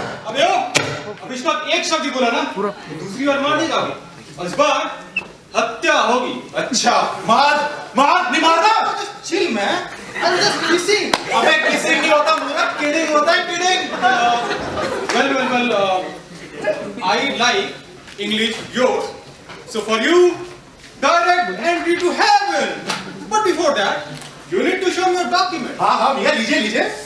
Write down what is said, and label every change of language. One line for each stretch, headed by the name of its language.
Hindi: अबे ओ, अब इस बार एक शब्द ही बोला ना, दूसरी बार मार नहीं जाओगे। और इस बार हत्या होगी। अच्छा, मार नहीं मारना।
English: Chill man, I'm just kissing.
Hindi: अबे किसिंग नहीं होता, मुझे किडिंग होता है, kidding.
English: Well, I like English yours. So for you, direct entry to heaven. But before that, you need to show me your document.
Hindi: हाँ भैया लीजिए लीजिए।